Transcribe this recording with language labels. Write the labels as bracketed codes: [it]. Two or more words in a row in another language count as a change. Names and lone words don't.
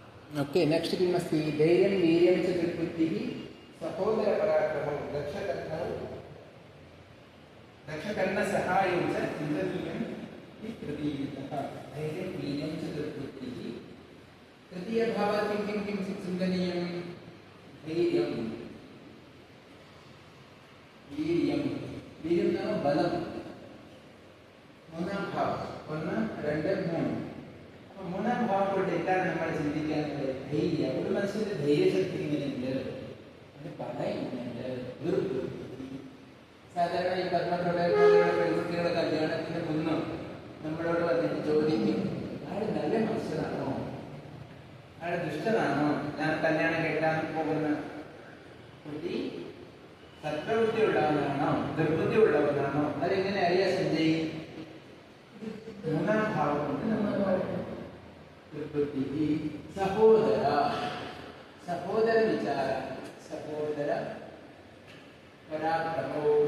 [en] OK next [sa] किमस्ति धैर्यं वीर्यं च दुर्बुद्धिः सहोदरपराक्रमो दक्षकर्णसहायं च चिन्तनीयम् इति तृतीयतः धैर्यं वीर्यं च दुर्बुद्धिः तृतीयभावात् किं चिन्तनीयं धैर्यं वीर्यं वीर्यं नाम बलं [ml] മൂന്നാം ഭാവം ഒന്ന് രണ്ട് മൂന്ന് അപ്പോൾ മൂന്നാം ഭാവം കൊണ്ട് എന്താണ് നമ്മൾ ചിന്തിക്കാനുള്ളത് ധൈര്യം ഒരു മനുഷ്യന്റെ ധൈര്യശക്തി ഇങ്ങനെയുണ്ട് അത് പറയുന്നുണ്ട് ദുർബുദ്ധി സാധാരണ ഈ പത്മപ്രവർത്തകരുടെ പെൺകുട്ടികളുടെ കല്യാണത്തിന് മുന്നോ നമ്മളോട് വന്നിട്ട് ചോദിക്കും ആള് നല്ല മനുഷ്യനാണോ ആള് ദുഷ്ടനാണോ ഞാൻ കല്യാണം കേൾക്കാൻ പോകുന്ന കുട്ടി സത്പ്രവൃത്തി ഉള്ളവനാണോ ദുർബുദ്ധി ഉള്ളവനാണോ അതെങ്ങനെ അറിയാൻ സഞ്ജയ് മൂന്നാം ഭാവം കൊണ്ട് നമ്മൾ ദുർബുദ്ധി സഹോദര സഹോദര വിചാര സഹോദര പരാക്രമോ